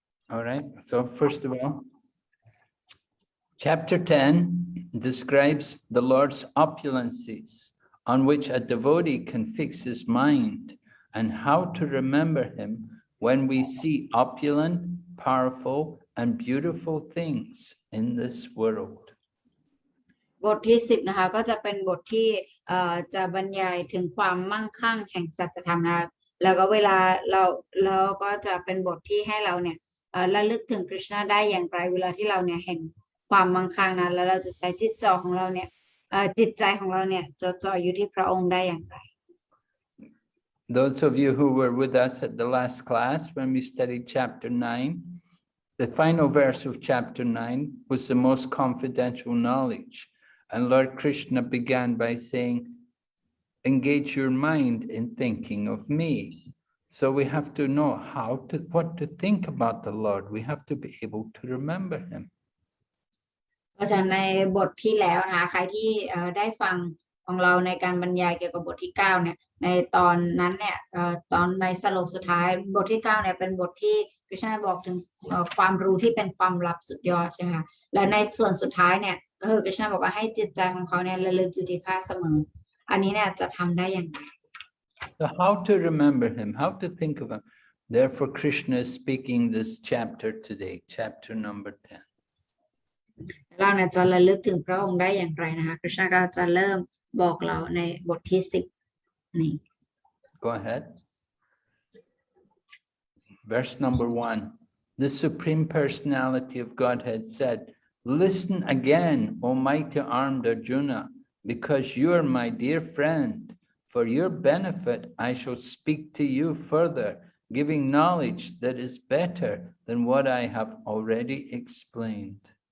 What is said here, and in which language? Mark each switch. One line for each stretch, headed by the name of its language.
English: All right, so first of all, chapter 10 describes the Lord's opulences, on which a devotee can fix his mind, and how to remember him when we see opulent, powerful, and beautiful things in this world.
Thai: บทที่10นะคะก็จะเป็นบทที่จะบรรยายถึงความมั่งคั่งแห่งสัจธรรมนะคะแล้วก็เวลาเราก็จะเป็นบทที่ให้เราเนี่ยระลึกถึงคริชนาได้อย่างไรเวลาที่เราเนี่ยเห็นความมั่งคั่งนั้นแล้วเราจะใช้จิตใจของเราเนี่ยจดจ่ออยู่ที่พระองค์ได้อย่างไร
English: Those of you who were with us at the last class when we studied chapter 9, the final verse of chapter 9 was the most confidential knowledge. And Lord Krishna began by saying, engage your mind in thinking of me. So we have to know what to think about the Lord. We have to be able to remember him.
Thai: เพราะฉะนั้นในบทที่แล้วนะคะใครที่ได้ฟังของเราในการบรรยายเกี่ยวกับบทที่9เนี่ยในตอนนั้นเนี่ยตอนในสรุปสุดท้ายบทที่9เนี่ยเป็นบทที่คริชนาบอกถึงความรู้ที่เป็นความลับสุดยอดใช่ไหมคะและในส่วนสุดท้ายเนี่ยก็คือคริชนาบอกว่าให้จิตใจของเขาเนี่ยระลึกอยู่ที่ข้าเสมออันนี้เนี่ยจะทำได้อย่างไร
English: So how to remember him, how to think of him. Therefore, Krishna is speaking this chapter today, chapter number 10.
Thai: เราเนี่ยจะระลึกถึงพระองค์ได้อย่างไรนะคะคริชนาก็จะเริ่มบอกเราในบทที่10นี่
English: Go ahead. Verse number 1. The Supreme Personality of Godhead said, listen again, O mighty armed Arjuna, because you are my dear friend. For your benefit, I shall speak to you further, giving knowledge that is better than what I have already explained.